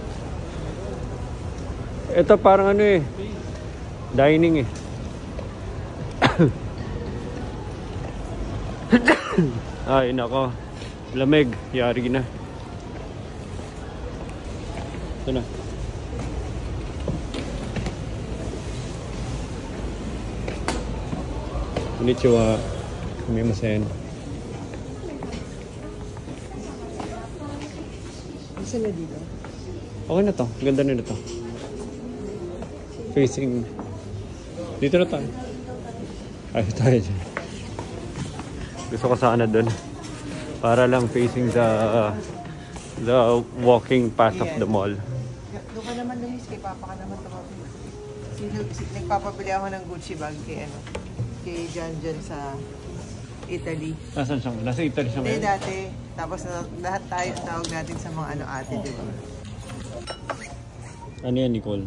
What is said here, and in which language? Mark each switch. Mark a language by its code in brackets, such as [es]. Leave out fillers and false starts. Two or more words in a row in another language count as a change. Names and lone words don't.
[tl] Ito parang ano eh, dining eh. Ay nako, lamig, yari na. Ito na. [ja] こんにちは、すみません. [tl] Saan na dito? Okay na to, ganda na to. Facing dito na tayo. Ay tayo dyan. Gusto ko sana dun para lang [en] facing the walking path of the mall. [tl] Doon ka naman Luis, kay Papa ka naman tumawag. Nagpapabili ako ng Gucci bag kay kay John sa Italy. Nasaan siya? Nasa Italy siya Hindi ngayon? dati. Tapos lahat tayo tawag natin sa mga ate, di ba? Ano yan, Nicole?